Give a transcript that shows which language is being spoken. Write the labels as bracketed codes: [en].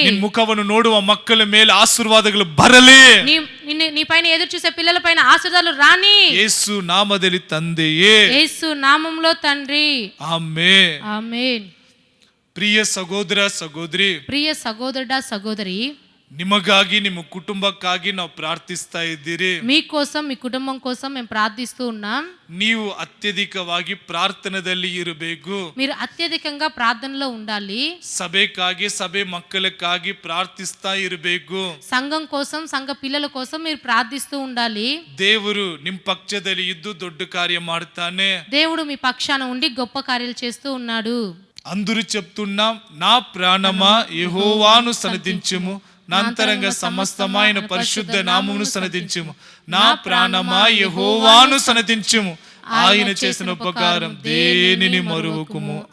[kn] ನಿನ್ ಮುಖವನ್ನು ನೋಡುವ ಮಕ್ಕಳ ಮೇಲೆ ಆಶೀರ್ವಾದಗಳು ಬರಲಿ. [te] నీ పైన ఎదురు చూసే పిల్లల పైన ఆశీర్వాదాలు రాని. [kn] ಯೇಸು ನಾಮದಲ್ಲಿ ತಂದೆಯೇ, [te] యేసు నామంలో తండ్రి. [kn] ಆಮೆನ್. [te] ఆమేన్. [kn] ಪ್ರಿಯ ಸಹೋದರ ಸಹೋದರಿ, [te] ప్రియ సహోదరుడా సహోదరి, [kn] ನಿಮಗಾಗಿ ನಿಮ್ಮ ಕುಟುಂಬಕ್ಕಾಗಿ ನಾವು ಪ್ರಾರ್ಥಿಸ್ತಾ ಇದ್ದೀರಿ. [te] మీకోసం మీ కుటుంబం కోసం మేము ప్రార్థిస్తూ ఉన్నాం. [kn] ನೀವು ಅತ್ಯಧಿಕವಾಗಿ ಪ್ರಾರ್ಥನೆಯಲ್ಲಿ ಇರಬೇಕು. [te] మీరు ಅತ್ಯಧಿకంగా ప్రార్థనలో ఉండాలి. [kn] ಸಭೆಗಾಗಿ, ಸಭೆ ಮಕ್ಕಳಕ್ಕಾಗಿ ಪ್ರಾರ್ಥಿಸ್ತಾ ಇರಬೇಕು. [te] సంఘం కోసం, సంఘ పిల్లల కోసం మీరు ప్రార్థిస్తూ ఉండాలి. [kn] ದೇವರು ನಿಮ್ಮ ಪಕ್ಷದಲ್ಲಿ ಇದ್ದು ದೊಡ್ಡ ಕಾರ್ಯ ಮಾಡ್ತಾನೆ. [te] దేవుడు మీ పక్షాన ఉండి గొప్ప కార్యాలు చేస్తూ ఉన్నాడు. అందరూ చెప్తున్నాం, నా ప్రాణమా యెహోవాను సన్నిధించుము, నా అంతరంగ సమస్తమైన పరిశుద్ధ నామమును సన్నిధించుము. నా ప్రాణమా యెహోవాను సన్నిధించుము, ఆయన చేసిన ఉపకారం దేనిని మరువకుము.